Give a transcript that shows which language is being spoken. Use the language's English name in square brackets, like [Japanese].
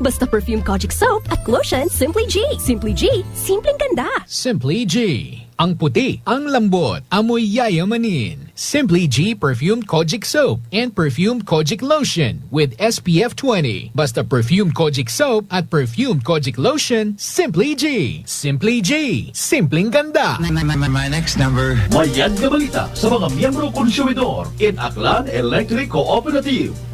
[Filipino] Basta Perfumed Kojic Soap at Lotion, Simply G. Simply G, simpleng ganda. Simply G. Ang puti, ang lambot, amoy yayamanin. [English] Simply G Perfumed Kojic Soap and Perfumed Kojic Lotion with SPF 20. [Filipino] Basta Perfumed Kojic Soap at Perfumed Kojic Lotion, Simply G. Simply G, simpleng ganda. [English] My next number. [Aklanon] Mayad na balita sa mga miyembro konsumidor in Aklan Electric Cooperative.